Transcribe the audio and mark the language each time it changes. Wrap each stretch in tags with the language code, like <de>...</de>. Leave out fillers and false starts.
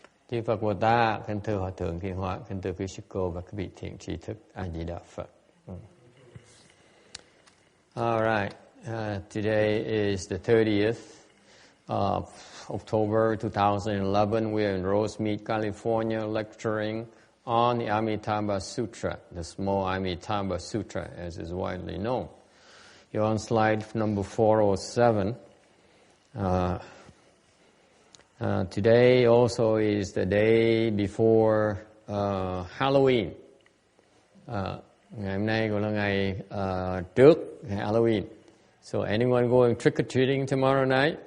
<vi>Chư Phật Bồ Tát, kính thưa Hòa Thượng Thiên Hóa, kính thưa quý sư cô và các vị thiện tri thức, A Di Đà Phật.</vi> <en>All right, today is the 30th of October 2011. We are in Rosemead, California, lecturing on the Amitabha Sutra, the small Amitabha Sutra, as is widely known. You're on slide number 407. Today also is the day before Halloween.</en> <vi>Ngày hôm nay cũng là ngày trước ngày Halloween.</vi> <en>So anyone going trick-or-treating tomorrow night?</en>